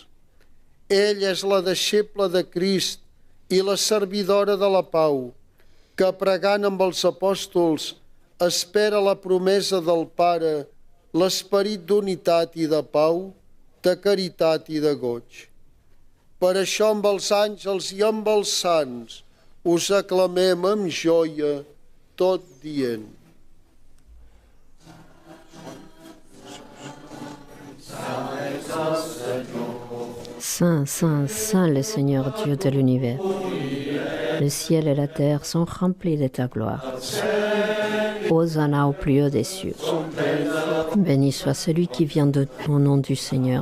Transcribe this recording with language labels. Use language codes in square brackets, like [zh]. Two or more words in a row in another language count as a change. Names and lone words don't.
[ca] Ella és la deixebla de Crist i la servidora de la pau, que pregant amb els apòstols espera la promesa del Pare, l'esperit d'unitat i de pau, de caritat i de goig. Per això amb els àngels i amb els sants us aclamem amb joia, tot dient. [fr] Saint, Saint, Saint le Seigneur Dieu de l'univers. Le ciel et la terre sont remplis de ta gloire. Hosanna au plus haut des cieux. Béni soit celui qui vient au nom du Seigneur.